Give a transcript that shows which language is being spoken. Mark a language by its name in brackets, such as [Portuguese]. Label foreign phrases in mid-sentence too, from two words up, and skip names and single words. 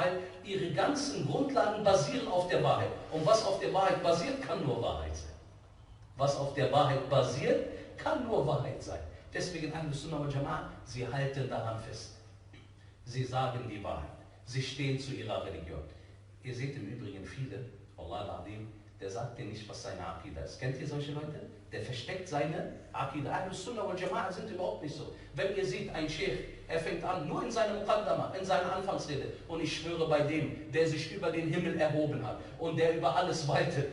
[German] Weil ihre ganzen Grundlagen basieren auf der Wahrheit. Und was auf der Wahrheit basiert, kann nur Wahrheit sein. Was auf der Wahrheit basiert, kann nur Wahrheit sein. Deswegen Ahlul Sunnah wal Jama'a, sie halten daran fest. Sie sagen die Wahrheit. Sie stehen zu ihrer Religion. Ihr seht im Übrigen viele, [Arabic] الله العظيم, [German] der sagt dir nicht, was seine Aqiedah ist. Kennt ihr solche Leute? Der versteckt seine Aqiedah. Ahlul Sunnah wal Jama'a sind überhaupt nicht so. Wenn ihr seht, ein Sheikh, er fängt an, nur in seinem Muqaddama, in seiner Anfangsrede, und ich schwöre bei dem, der sich über den Himmel erhoben hat und der über alles waltet.